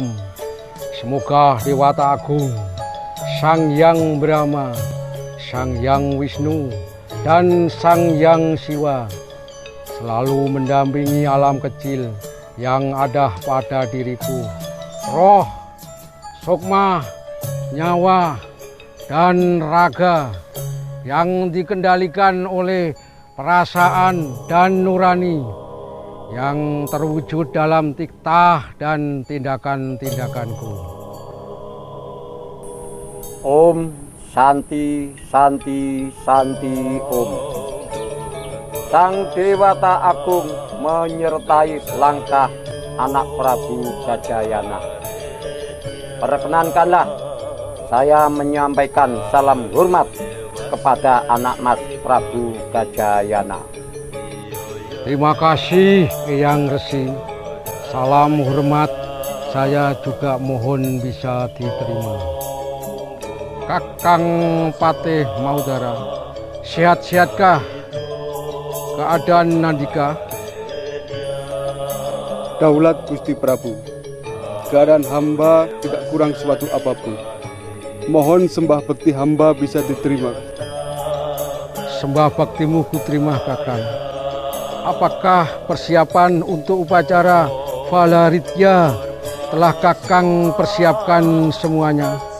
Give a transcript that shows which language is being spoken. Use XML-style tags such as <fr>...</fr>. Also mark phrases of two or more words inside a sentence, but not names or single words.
<id>Semoga Dewata Agung, Sang Hyang Brahma, Sang Hyang Wisnu, dan Sang Hyang Siwa selalu mendampingi alam kecil yang ada pada diriku. Roh, sukma, nyawa, dan raga yang dikendalikan oleh perasaan dan nurani yang terwujud dalam tiktah dan tindakan-tindakanku.</id> <sa>Om Santi Santi Santi Om.</sa> <id>Sang Dewata Agung menyertai langkah anak Prabu Gajayana. Perkenankanlah saya menyampaikan salam hormat kepada anak Mas Prabu Gajayana. Terima kasih Eyang Resi. Salam hormat saya juga mohon bisa diterima. Kakang Patih Maudara, sehat-sehatkah keadaan Nandika? Daulat Gusti Prabu, keadaan hamba tidak kurang suatu apapun. Mohon sembah bakti hamba bisa diterima. Sembah baktimu kuterima, Kakang. Apakah persiapan untuk upacara Valaritya telah Kakang persiapkan semuanya?</id>